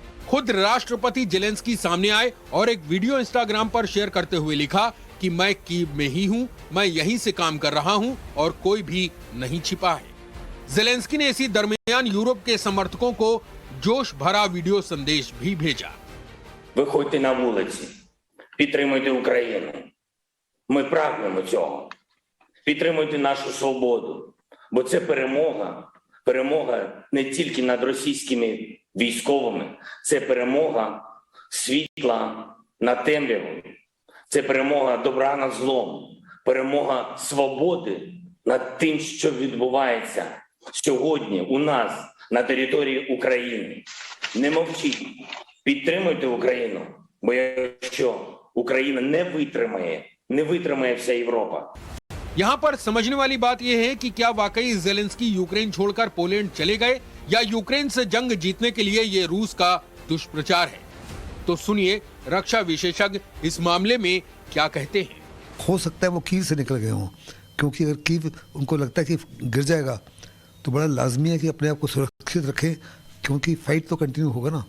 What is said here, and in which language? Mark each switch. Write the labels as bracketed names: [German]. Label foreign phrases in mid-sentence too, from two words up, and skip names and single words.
[Hindi] खुद राष्ट्रपति जेलेंस्की सामने आए और एक वीडियो इंस्टाग्राम पर शेयर करते हुए लिखा कि मैं कीव में ही हूं, मैं यहीं से काम कर रहा हूं और कोई भी नहीं छिपा है। जेलेंस्की ने इसी दरमियान यूरोप के समर्थकों को जोश भरा वीडियो संदेश भी भेजा। [Ukrainian] Виходьте на вулиці, підтримуйте Україну. Ми прагнемо цього. Підтримуйте нашу свободу, бо це перемога. Перемога не тільки над російськими військовими, це перемога світла над темрявою. Це перемога добра над злом, перемога свободи над тим, що відбувається сьогодні у нас на території України. Не мовчіть, підтримуйте Україну, бо якщо Україна не витримає вся Європа. [Hindi] यहाँ पर समझने वाली बात यह है कि क्या वाकई जेलेंस्की यूक्रेन छोड़कर पोलैंड चले गए या यूक्रेन से जंग जीतने के लिए ये रूस का दुष्प्रचार है। तो सुनिए रक्षा विशेषज्ञ इस मामले में क्या कहते हैं। हो सकता है वो कीव से निकल गए हों, क्योंकि अगर कीव उनको लगता है कि गिर जाएगा तो बड़ा लाजमी है कि अपने आप को सुरक्षित रखें, क्योंकि फाइट तो कंटिन्यू होगा ना।